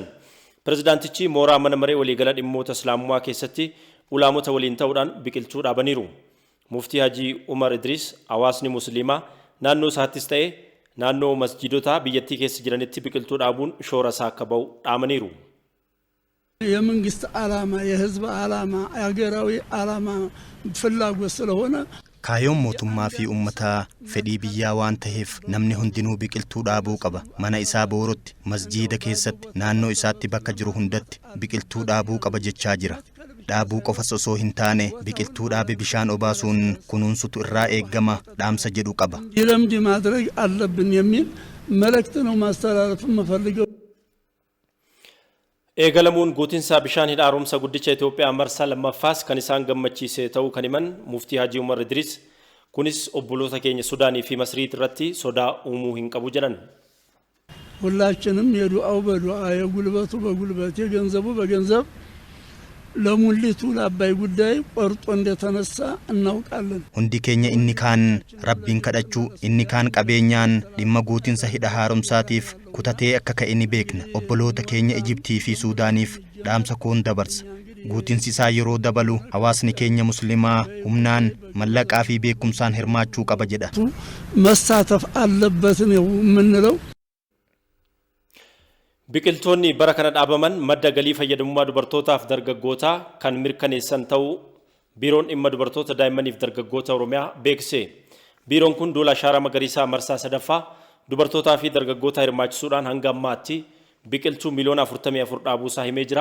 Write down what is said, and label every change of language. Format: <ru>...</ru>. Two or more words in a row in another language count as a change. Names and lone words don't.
<om>Pirezidaantichi mooraa mana marii waliigala dhimmoota islaamummaa keessatti ulaamota waliin ta'uudhaan biqiltuu dhaabaniiru. Muftii Haji Umar Idris hawaasni musliimaa naannoo isaattis ta'e naannoo masjidotaa biyyattii keessa jiranitti biqiltuu dhaabuun shoora isaa akka ba'u dhaamaniiru.</om> <am>የመንግስት ዓላማ የህዝብ ዓላማ አገራዊ ዓላማ ፍላጎት ስለሆነ</am> <om>Kaayoon mootummaa fi uummataa fedhii biyyaa waan ta'eef namni hundinuu biqiltuu dhaabuu qaba. Mana isaa boorotti, masjiida keessatti, naannoo isaatti bakka jiru hundatti biqiltuu dhaabuu qaba jechaa jira. Dhaabuu qofas osoo hin taane biqiltuu dhaabe bishaan obaasuun kunuunsutu irraa eeggama dhaamsa jedhu qaba.</om> <am>ይለምድ ማድረግ አለብን የሚል መልእክት ነው ማስተላለፍ የምፈልገው።</am> <om>Eegalamuun guutinsa bishaan hidha haaromsa guddicha Itoophiyaa marsaa lammaffaas kan isaan gammachiise ta'uu kan himan Muftii Haji Umar Idris kunis obboloota keenya Sudaanii fi Masriit irratti sodaa uumuu hin qabu jedhan.</om> <am>ሁላችንም የዱዓው በዱዓ የጉልበቱ በጉልበት የገንዘቡ በገንዘብ ለሙሊቱ ለአባይ ጉዳይ ቆርጦ እንደተነሳ እናውቃለን።</am> <om>Hundi keenya inni kaan rabbiin kadhachuu, inni kaan qabeenyaan dhimma guutinsa hidha haaromsaatiif kutatee akka ka'e ni beekna. Obboloota keenya Ijiptii fi Suudaaniif dhaamsa koon dabarsa. Guutinsi isaa yeroo dabalu hawaasni keenya muslimaa humnaan mallaqaa fi beekumsaan hirmaachuu qaba jedha.</om> <am>መሳተፍ አለበት ነው የምንለው።</am> <om>Biqiltoonni bara kana dhaabaman madda galii fayyadamummaa dubartootaaf dargaggootaa kan mirkaneessan ta'uu biiroon dhimma dubartoota daa'immaniif dargaggoota Oromiyaa beeksise. Biiroon kun duula ashaaraa magariisaa marsaa sadaffaa dubartootaa fi dargaggoota hirmaachisuudhaan hanga ammaatti biqiltuu miliyoona 44 dhaabuusaa himee jira.</om>